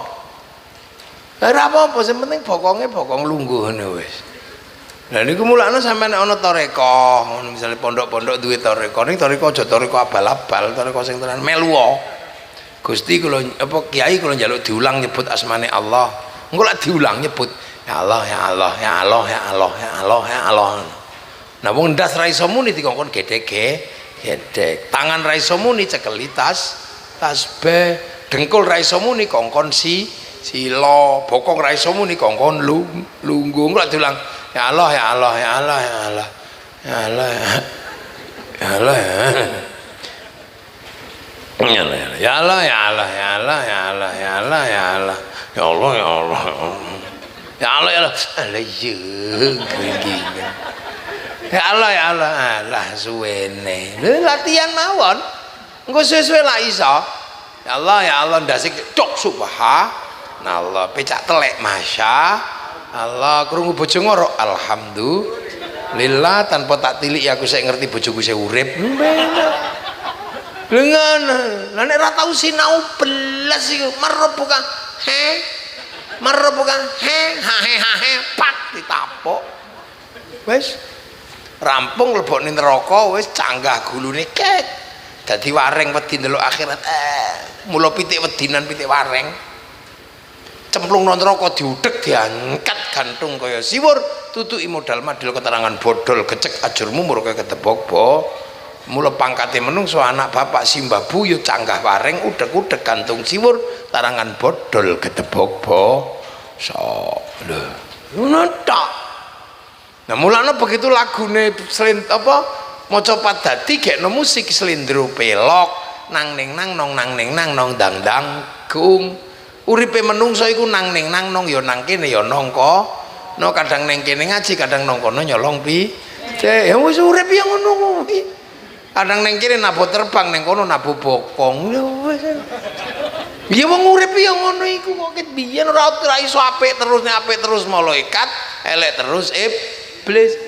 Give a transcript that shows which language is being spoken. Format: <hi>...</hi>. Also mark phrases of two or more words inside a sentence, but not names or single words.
<jv>Lah ora apa-apa, sing penting bokonge bokong lungguh ngene wis. Lah niku mulane sampean nek ana toreko, ngono misale pondok-pondok duwe toreko, ning toreko aja toreko abal-abal, toreko sing tenan melu. Gusti kula apa kiai kula njaluk diulang nyebut asmane Allah. Engko lak diulang nyebut</jv> <ar>يا الله يا الله يا الله يا الله يا الله يا الله.</ar> <jv>Nah wong ndas ra iso muni dikongkon gedek. Tangan ra iso muni cekeli tasbih, dengkul ra iso muni kongkon sila, bokong ra iso muni kongkon lungguh. Engko lak diulang</jv> <ar>يا الله يا الله يا الله يا الله يا الله يا الله يا الله يا الله يا الله يا الله يا الله يا الله يا الله يا الله، يا الله، يا الله. يا الله، يا الله.</ar> <jv>Alah gini.</jv> <ar>يا الله، يا الله.</ar> <jv>Alah suwene. Lha latihan mawon. Engko suwe-suwe lak iso.</jv> <ar>يا الله، يا الله</ar> <jv>ndasik cok</jv> <ar>subhanallah.</ar> <jv>Pecak telek</jv> <ar>ما شاء الله.</ar> <jv>Krungu bojo ngoro alhamdulillah tanpa tak tilik ya aku sik ngerti bojoku sik urip. Lha ngono. Lah nek ora tau sinau belas iku merep bukan. Merep bukan. Pak ditapuk. Wis rampung lebokne neraka wis canggah gulune kek. Dadi wareng wedi ndelok akhirat. Mula pitik wedinan pitik wareng. Cemplung nang neraka diudhek diangkat gantung kaya siwur tutuki modal madil keterangan bodol gecek ajur mumur kaya ketebok bo. Mula pangkate menungso anak bapak simbabu yo canggah wareng udek-udek gantung siwur tarangan bodol ketebok bo. So lho ngono tok. Nah mulane begitu lagune maca padati gekno musik slendro pelok nang ning nang nong nang ning nang nong dang dang gung. Uripe menungso iku nang ning nang nong ya nang kene ya nangka. No kadang ning kene ngaji kadang nang kono nyolong pi. Ya wis urip ya ngono kuwi. Kadang ning kene nabuh terbang ning kono nabuh bokong. Lho wis. Ya wong urip ya ngono iku kok ket biyen ora iso apik terus malaikat, elek terus iblis.</jv>